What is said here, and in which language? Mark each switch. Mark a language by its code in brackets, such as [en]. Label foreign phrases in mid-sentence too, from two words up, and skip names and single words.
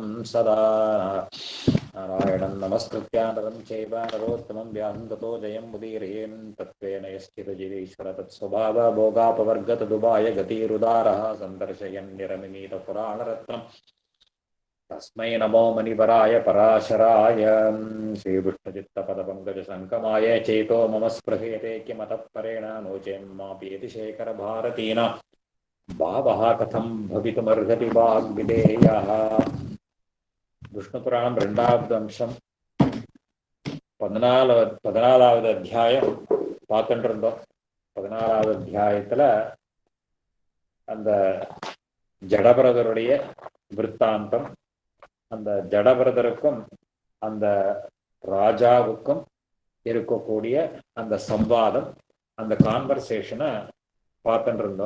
[sa] सदा नारायणं नमस्कृत्य नरं चैव नरोत्तमं व्याहं ततो जयं मुदीरयेन् तत्त्वेन यश्चिदजिरीश्वर तत्स्वभावभोगापवर्गतदुबाय गतिरुदारः सन्दर्शयन् निरमिमीतपुराणरत्नम् तस्मै नमो मुनिवराय पराशराय श्रीविष्णुचित्तपदपङ्कजसङ्कमाय चेतो मम स्पृहेते किमतः परेण नो चेन्मापीति शेखरभारतीना भावः कथं भवितुमर्हति वाग्विदेयः। [ta] விஷ்ணுபுராணம் 2வது அம்சம் 14வது அத்தியாயம் பார்த்துட்டு இருந்தோம். 14வது அத்தியாயத்துல அந்த ஜடபரதருடைய விற்த்தாந்தம், அந்த ஜடபரதருக்கும் அந்த ராஜாவுக்கும் இருக்கக்கூடிய அந்த சம்வாதம், அந்த கான்வர்சேஷனை பார்த்துட்டு இருந்தோம்.